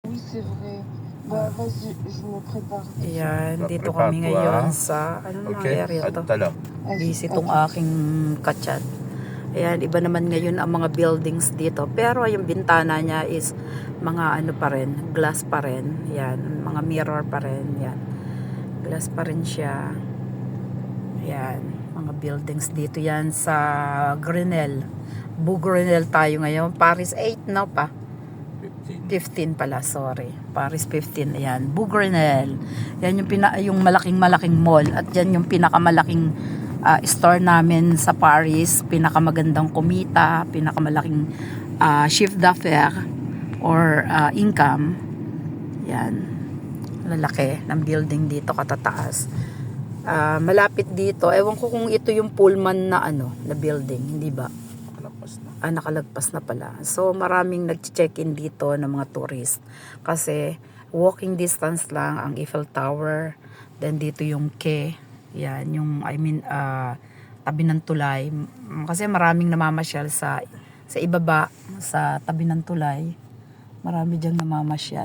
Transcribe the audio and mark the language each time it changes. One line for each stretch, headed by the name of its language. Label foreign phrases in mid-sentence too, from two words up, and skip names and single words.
French: oui, c'est vrai. Bah, vas-y, je me prépare.
Filipino: Ayan, dito kami ngayon sa, ano mga area to? Busy tong aking kachat. Ayan, iba naman ngayon ang mga buildings dito. Pero yung bintana niya is mga ano pa rin, glass pa rin. Ayan, mga mirror pa rin. Ayan, glass pa rin siya. Ayan, mga buildings dito yan sa Grenelle. Grenelle tayo ngayon. Paris 8 na pa. 15 pala, sorry. Paris 15, ayan. Grenelle. Yan yung malaking mall. At yan yung pinakamalaking store namin sa Paris. Pinakamagandang kumita. Pinakamalaking
French: chiffre d'affaires
Filipino: or income. Yan. Lalaki ng building dito, katataas. Malapit dito. Ewan ko kung ito yung Pullman na na building. Hindi ba? Nakalagpas na pala. So maraming nag-check-in dito ng mga tourist kasi
English: walking distance
Filipino: lang ang Eiffel Tower, then dito yung quay, yan yung tabi ng tulay, kasi maraming namamasyal sa ibaba sa tabi ng tulay, marami diyang namamasyal.